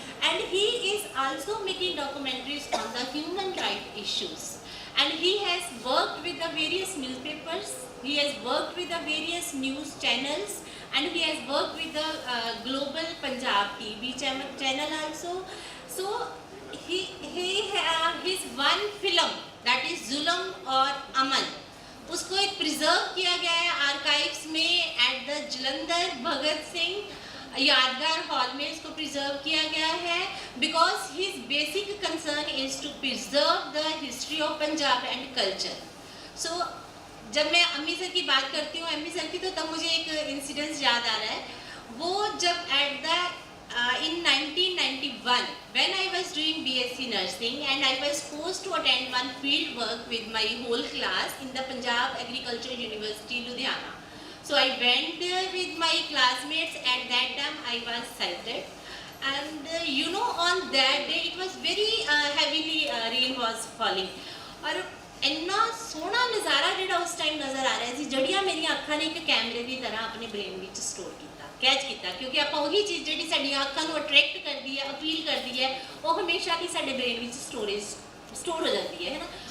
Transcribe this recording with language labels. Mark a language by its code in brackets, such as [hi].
[en] And he is also making documentaries on the human rights issues. And he has worked with the various newspapers, he has worked with the various news channels, and he has worked with the global Punjab TV channel also. So his one film, that is Zulm और अमन, [hi] उसको एक preserve किया गया है archives में at the Jalandhar Bhagat Singh यादगार hall में इसको प्रिजर्व किया गया है, [en] Because his basic concern is to preserve the history of Punjab and culture. [hi] सो जब मैं अम्मी सर की बात करती हूँ, अम्मी सर की, तो तब मुझे एक इंसिडेंस याद आ रहा है. वो जब [en] At the in 1991, when I was doing BSc nursing, and I was forced to attend one field work with my whole class in the Punjab Agriculture University, Ludhiana. So I went there with my classmates. At that time I was sighted, and on that day it was very heavily rain was falling, [pa] और ਇੰਨਾ ਸੋਹਣਾ ਨਜ਼ਾਰਾ ਜਿਹੜਾ ਉਸ time ਨਜ਼ਰ ਆ ਰਿਹਾ ਸੀ, ਜਿਹੜੀਆਂ ਮੇਰੀਆਂ ਅੱਖਾਂ ਨੇ ਇੱਕ ਕੈਮਰੇ ਦੀ ਤਰ੍ਹਾਂ ਆਪਣੇ ਬ੍ਰੇਨ ਵਿੱਚ ਸਟੋਰ ਕੀਤਾ, ਕੈਚ ਕੀਤਾ, ਕਿਉਂਕਿ ਆਪਾਂ ਉਹੀ ਚੀਜ਼ ਜਿਹੜੀ ਸਾਡੀਆਂ ਅੱਖਾਂ ਨੂੰ ਅਟਰੈਕਟ ਕਰਦੀ ਹੈ, ਅਪੀਲ ਕਰਦੀ ਹੈ, ਉਹ ਹਮੇਸ਼ਾ ਹੀ ਸਾਡੇ ਬ੍ਰੇਨ ਵਿੱਚ ਸਟੋਰ ਹੋ ਜਾਂਦੀ ਹੈ ਨਾ.